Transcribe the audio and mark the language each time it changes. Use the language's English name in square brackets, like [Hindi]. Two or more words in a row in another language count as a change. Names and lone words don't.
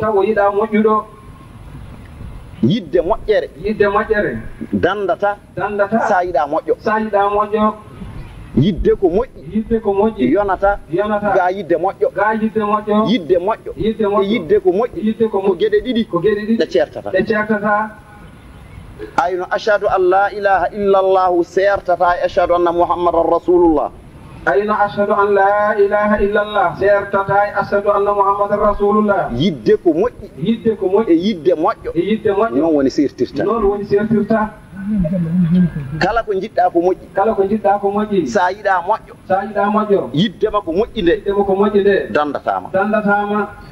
[Fula] Tawa o yiɗa moƴƴuɗo. Yidde moƴƴere. Yidde moƴƴere. Dandata. Dandata. Sa yiɗa moƴƴo. Sa yiɗa moƴƴo. Yidde ko moƴƴi. Yidde ko moƴƴi. Yonata. Yonata. Ga yidde moƴƴo. Ga yidde moƴƴo. Yidde moƴƴo. Yidde moƴƴo. E yidde ko moƴƴi. Yidde ko Ko moƴƴi. geɗe ɗiɗi. Ko geɗe ɗiɗi. Ɗe ceertata. Ɗe ceertata. [Arabic] Ayno أشهد أن لا إله إلا الله [Fula] sertata e [Arabic] أشهد أن محمدا رسول الله. Ayno أشهد أن لا إله إلا الله [Fula] sertata e [Arabic] أشهد أن محمدا رسول الله. [Fula] Yidde ko moƴƴi. Yidde ko moƴƴi. E yidde moƴƴo. E yidde moƴƴo. Noon woni sertirta. Noon woni sertirta. Kala ko jiɗɗa ko moƴƴi. Kala ko jiɗɗa ko moƴƴi. Sa yiɗa moƴƴo. Sa yiɗa moƴƴo. Yidde ma ko moƴƴi nde. Yidde ma ko moƴƴi nde. Dandatama. Dandatama.